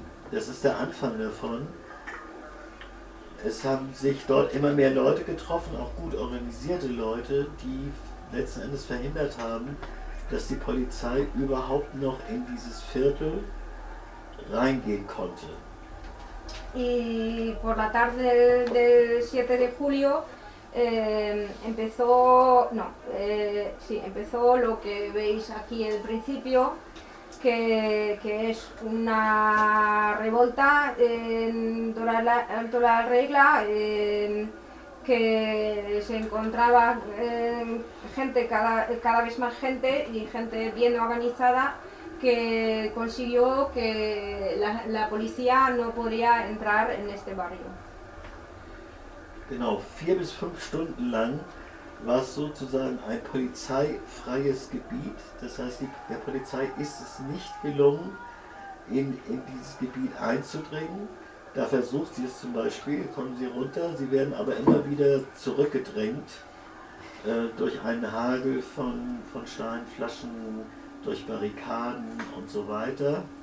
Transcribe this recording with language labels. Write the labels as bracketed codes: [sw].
[de] Das ist der Anfang davon. Es haben sich dort immer mehr Leute getroffen, auch gut organisierte Leute, die letzten Endes verhindert haben, dass die Polizei überhaupt noch in dieses Viertel reingehen konnte. [es] Y por la tarde del 7 de julio empezó lo que veis aquí el principio, que es una revolta en Alto la Regla, que se encontraba gente cada vez más gente y gente bien organizada, que consiguió que la policía no podía entrar en este barrio. [de] Genau, 4 bis 5 Stunden lang war es sozusagen ein polizeifreies Gebiet. Das heißt, der Polizei ist es nicht gelungen, in dieses Gebiet einzudringen. Da versucht sie es zum Beispiel, kommen sie runter, sie werden aber immer wieder zurückgedrängt durch einen Hagel von Steinflaschen, durch Barrikaden und so weiter.